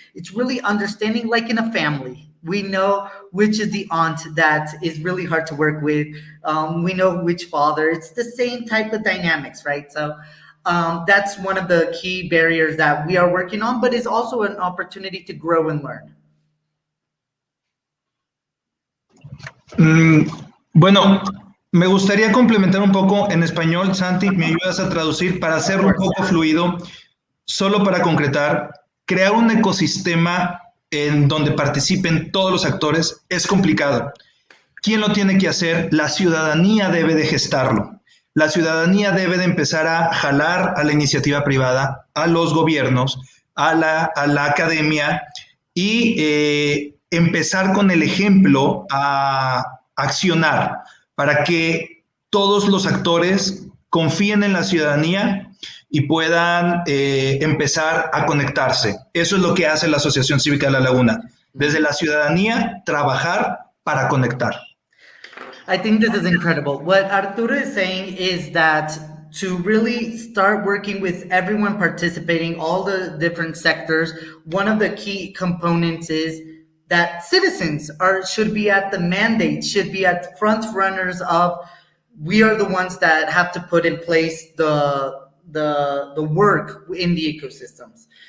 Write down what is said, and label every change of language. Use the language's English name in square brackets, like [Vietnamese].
[English] It's really understanding, like in a family. We know which is the aunt that is really hard to work with. We know which father. It's the same type of dynamics, right? So that's one of the key barriers that we are working on, but it's also an opportunity to grow and learn. [Spanish] Bueno, me gustaría complementar un poco en español. Santi, ¿me ayudas a traducir para hacerlo un poco fluido? Solo para concretar, crear un ecosistema en donde participen todos los actores es complicado. ¿Quién lo tiene que hacer? La ciudadanía debe de gestarlo. La ciudadanía debe de empezar a jalar a la iniciativa privada, a los gobiernos, a la academia y empezar con el ejemplo a accionar para que todos los actores confíen en la ciudadanía y puedan empezar a conectarse. Eso es lo que hace la Asociación Cívica de La Laguna. Desde la ciudadanía, trabajar para conectar. [English] I think this is incredible. What Arturo is saying is that to really start working with everyone participating, all the different sectors, one of the key components is that citizens should be at the mandate, should be at front runners of, we are the ones that have to put in place the work in the ecosystems.